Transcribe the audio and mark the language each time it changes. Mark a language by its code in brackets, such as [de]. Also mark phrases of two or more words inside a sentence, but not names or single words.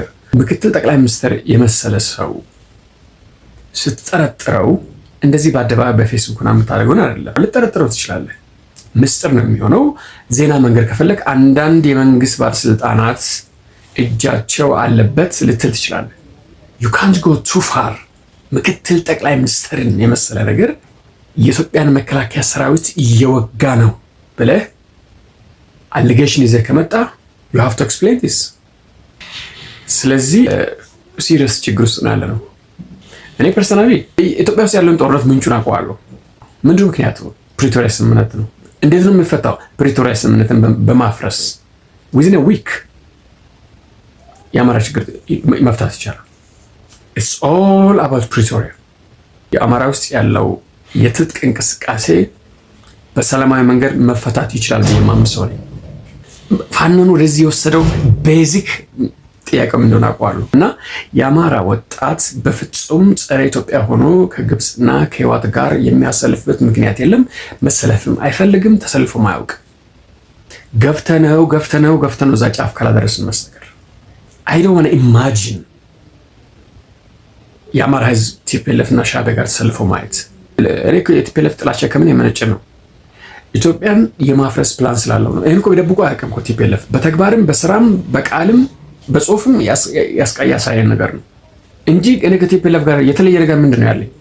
[am] ምክትል ጠቅላይ ሚኒስትር የመሰለ ሰው ስትጠረጥረው እንደዚህ በአደባባይ በፌስቡክ እና የምታደርገውን አይደለም። ልጠረጥረው ትችላለህ። ምስጢር ነው የሚሆነው። ዜና መንገድ ከፈለግ አንዳንድ የመንግስት ባለስልጣናት እጃቸው አለበት ልትል ትችላለህ። [en] you can't go too far። [am] ምክትል ጠቅላይ ሚኒስትርን የመሰለ ነገር የኢትዮጵያን መከላከያ ሰራዊት እየወጋ ነው ብለህ አሊጌሽን ይዘህ ከመጣ [en] you have to explain this። [am] ስለዚህ ሲሪየስ ችግር ውስጥ ነው ያለነው። እኔ ፐርሰናሊ ኢትዮጵያ ውስጥ ያለውን ጦርነት ምንጩን አውቀዋለሁ። ምንድነው ምክንያቱ? ፕሪቶሪያ ስምምነት ነው። እንዴት ነው የሚፈታው? ፕሪቶሪያ ስምምነትን በማፍረስ [en] within a week [am] የአማራ ችግር መፍታት ይቻላል። [en] it's all [am] about Pretoria። የአማራ ውስጥ ያለው የትጥቅ እንቅስቃሴ በሰላማዊ መንገድ መፈታት ይችላል ብዬ የማምን ሰው ነኝ። ፋኖን ወደዚህ የወሰደው ቤዚክ ጥያቄው እንደሆነ አውቀዋለሁ። እና የአማራ ወጣት በፍጹም ጸረ ኢትዮጵያ ሆኖ ከግብፅና ከህወሓት ጋር የሚያሰልፍበት ምክንያት የለም። መሰለፍም አይፈልግም። ተሰልፎም አያውቅ። ገፍተነው እዛ ጫፍ ካላደረስን መስተቀር [en] I don't want to imagine [am] የአማራ ህዝብ ቲፒኤልኤፍ እና ሻዕቢያ ጋር ተሰልፎ ማየት። እኔ የቲፒኤልኤፍ ጥላቻ ከምን የመነጨ ነው? ኢትዮጵያን የማፍረስ ፕላን ስላለው ነው። ይሄን እኮ ቢደብቁ አያውቅም እኮ ቲፒኤልኤፍ። በተግባርም በስራም በቃልም በጽሁፍም ያሳየን ነገር ነው እንጂ እኔ ከቲፒኤልኤፍ ጋር የተለየ ነገር ምንድን ነው ያለኝ?